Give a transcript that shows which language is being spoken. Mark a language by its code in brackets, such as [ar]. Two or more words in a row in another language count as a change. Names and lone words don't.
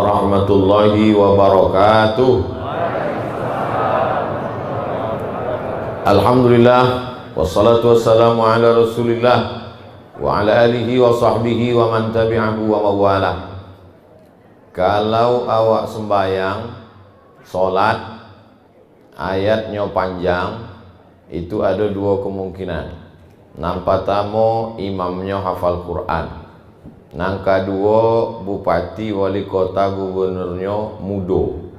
[ar] ورحمة الله وبركاته. الحمد لله، والصلاة والسلام على رسول الله وعلى آله وصحبه ومن تبعه ووالاه. [min] Kalau awak sembayang sholat ayatnya panjang, itu ada dua kemungkinan. Nang pertama imamnya hafal Quran, nang kedua bupati, wali kota, gubernurnya mudo.